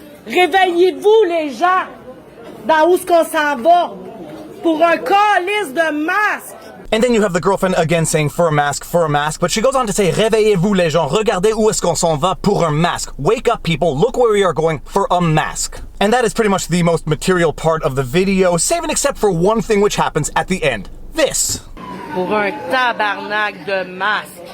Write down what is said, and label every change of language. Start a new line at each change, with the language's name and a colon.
French: Réveillez-vous, les gens! Dans où est-ce qu'on s'en va? Pour un calice de masque!
English: And then you have the girlfriend again saying for a mask, but she goes on to say,
French: réveillez-vous les gens, regardez où est-ce qu'on s'en va pour un masque.
English: Wake up people, look where we are going for a mask. And that is pretty much the most material part of the video, save and except for one thing which happens at the end. This.
French: Pour un tabarnak de masque.